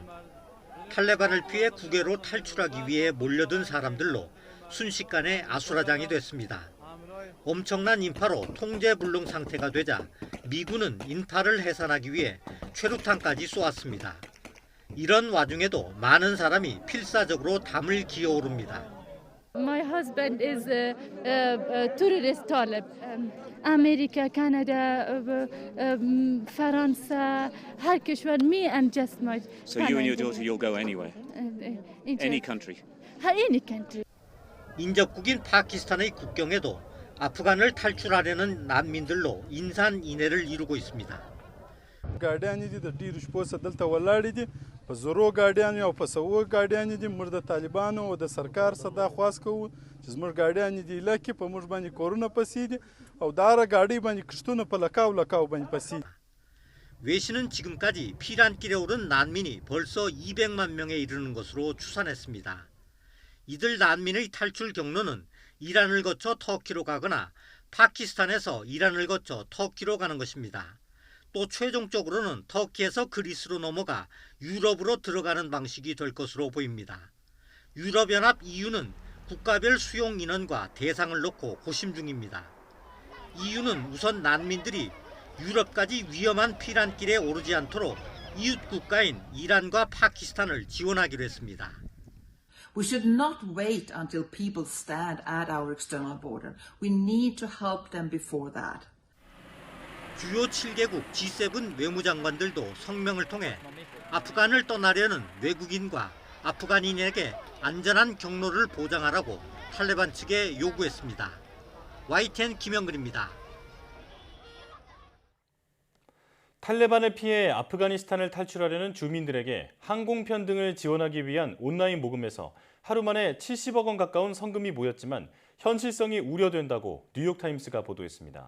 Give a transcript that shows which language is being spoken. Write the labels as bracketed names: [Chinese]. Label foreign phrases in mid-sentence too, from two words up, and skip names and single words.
[Korean] 탈레반을 피해 국외로 탈출하기 위해 몰려든 사람들로 순식간에 아수라장이 됐습니다. 엄청난 인파로 통제불능 상태가 되자 미군은 인파를 해산하기 위해 최루탄까지 쏘았습니다. 이런 와중에도 많은 사람이 필사적으로 담을 기어오릅니다. [English] My husband is a terrorist Talib. America, Canada, France, [Persian] هر کشور, [English] me and just my So you and your daughter, you'll go anywhere? Any country? Any country. [Korean] 인접국인 파키스탄의 국경에도 아프간을 탈출하려는 난민들로 인산인해를 이루고 있습니다. [Pashto] ګاډیانې دي د ډیرو شپو څخه دلته ولاړې دي په زرو ګاډیانې او په سوو ګاډیانې دي موږ د طالبانو او د سرکار څخه دا خواست کوو چې زموږ ګاډیانې دي لکه په موږ باندې کورونه پسې دي او دا هغه ګاډۍ باندې کښتونه په لکاو باندې پسې [Korean] 외신은 지금까지 피난길에 오른 난민이 벌써 200만 명에 이르는 것으로 추산했습니다. 이들 난민의 탈출 경로는 이란을 거쳐 터키로 가거나 파키스탄에서 이란을 거쳐 터키로 가는 것입니다. 또 최종적으로는 터키에서 그리스로 넘어가 유럽으로 들어가는 방식이 될 것으로 보입니다. 유럽연합 EU는 국가별 수용 인원과 대상을 놓고 고심 중입니다. EU는 우선 난민들이 유럽까지 위험한 피난길에 오르지 않도록 이웃 국가인 이란과 파키스탄을 지원하기로 했습니다. [English] We should not wait until people stand at our external border. We need to help them before that. [Korean] 주요 7개국 G7 외무장관들도 성명을 통해 아프간을 떠나려는 외국인과 아프간인에게 안전한 경로를 보장하라고 탈레반 측에 요구했습니다. YTN 김영근입니다. 탈레반을 피해 아프가니스탄을 탈출하려는 주민들에게 항공편 등을 지원하기 위한 온라인 모금에서 하루 만에 70억 원 가까운 성금이 모였지만 현실성이 우려된다고 뉴욕타임스가 보도했습니다.